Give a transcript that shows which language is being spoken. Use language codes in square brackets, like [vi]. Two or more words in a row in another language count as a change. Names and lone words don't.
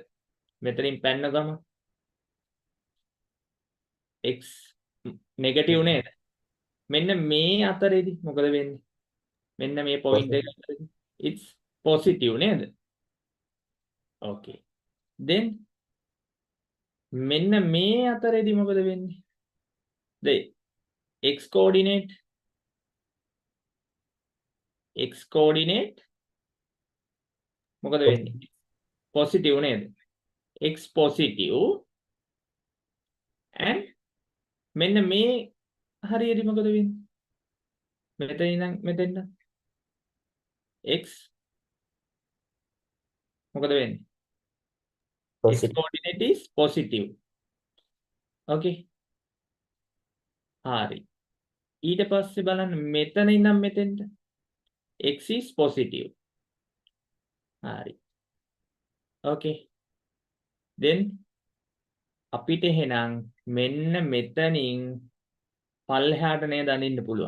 [si] මෙතනින් පැන්න ගම x negative නේද? මෙන්න මේ අතරේදී මොකද වෙන්නේ? මෙන්න මේ point එක අතරේදී [en] it's positive [si] නේද? [en] okay. then [si] මෙන්න මේ අතරේදී මොකද වෙන්නේ? [en] the x coordinate [si] මොකද වෙන්නේ? positive නේද? [en] x positive and [si] මෙන්න මේ හරියටි මොකද වෙන්නේ? මෙතන ඉඳන් මෙතෙන්ට x මොකද වෙන්නේ? [en] x coordinate is positive. [si] okay. හරි. ඊට පස්සේ බලන්න මෙතන ඉඳන් මෙතෙන්ට [en] x is positive. [si] හරි. okay. then අපිට එහෙනම් මෙන්න මෙතනින් පල්ලෙහාට නේද අඳින්න පුළුවන්.